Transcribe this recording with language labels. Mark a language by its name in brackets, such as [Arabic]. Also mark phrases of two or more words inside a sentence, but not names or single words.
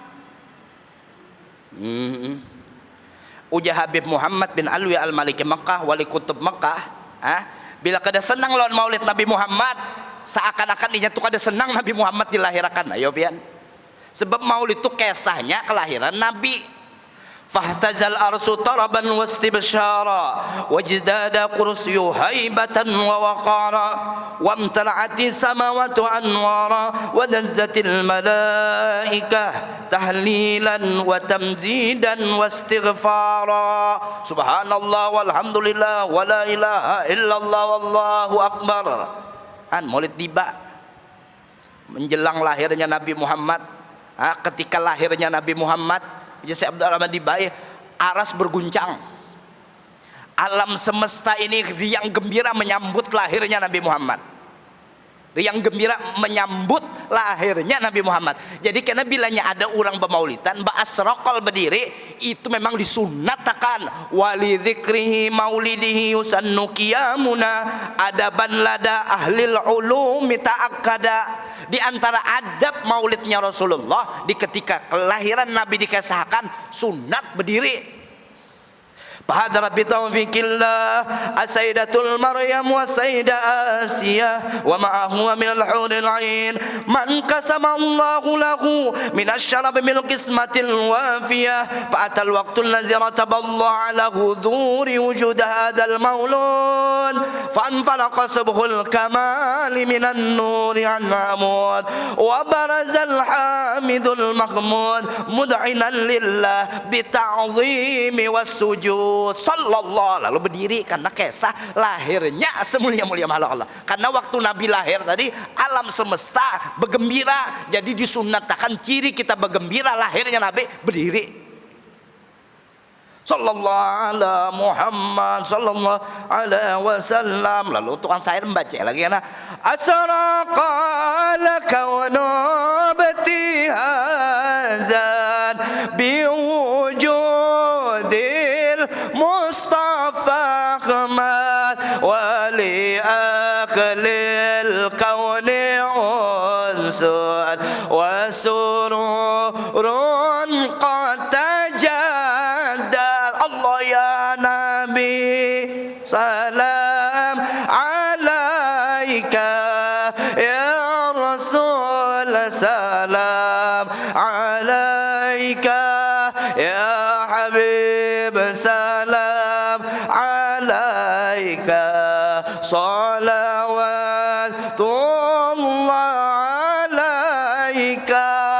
[Banjar] Ujar Habib Muhammad bin Alwi Al-Maliki Makkah, wali kutub Makkah, bila kada senang lawan maulid Nabi Muhammad, seakan-akan inya tu kada senang Nabi Muhammad dilahirkan. Ayo pian. Sebab maulid itu kisahnya kelahiran Nabi. [Arabic] فاهتز الأرض طربا واستبشارا وازداد كرسي هيبة ووقارا وامتلأت السماوات أنوارا ودزت الملائكة تهليلا وتمجيدا واستغفارا سبحان الله والحمد لله ولا إله إلا الله والله أكبر. [Banjar] Maulid tiba menjelang lahirnya Nabi Muhammad. Ketika lahirnya Nabi Muhammad, Syekh Abdul Rahman Dibai, aras berguncang, alam semesta ini riang gembira menyambut lahirnya Nabi Muhammad, riang gembira menyambut lahirnya Nabi Muhammad. Jadi karena bilanya ada orang bermaulidan ba'asraqal berdiri, itu memang disunatakan. [Arabic] ولذكره مولده يسن قيامنا أدبا لدى أهل العلوم تأكدا. [Banjar] Di antara adab maulidnya Rasulullah, di ketika kelahiran Nabi dikisahkan sunat berdiri. [Arabic] فهدر بتوفيق الله السيدة مريم والسيدة آسيا ومعه من الحور العين من قسم الله له من الشرب من القسمة الوافية فأتى الوقت الذي رتب الله على حضور وجود هذا المولود فانفلق صبح الكمال من النور عن عمود وبرز الحامد المحمود مدعنا لله بالتعظيم والسجود sallallahu, [Banjar] lalu berdiri karena kisah lahirnya semulia-mulia makhluk Allah. Karena waktu Nabi lahir tadi alam semesta bergembira, jadi disunatkan ciri kita bergembira lahirnya Nabi berdiri. [Arabic] صلى الله على محمد صلى الله عليه وسلم. [Banjar] Lalu tukang syair membaca lagi karena [Arabic] أشرق الكون ابتهاجا بوجود المصطفى أحمد ولأهل الكون أنس وسرور قد تجدد. الله يا نبي سلام عليك يا رسول سلام عليك يا حبيب سلام عليك صلوات الله عليك.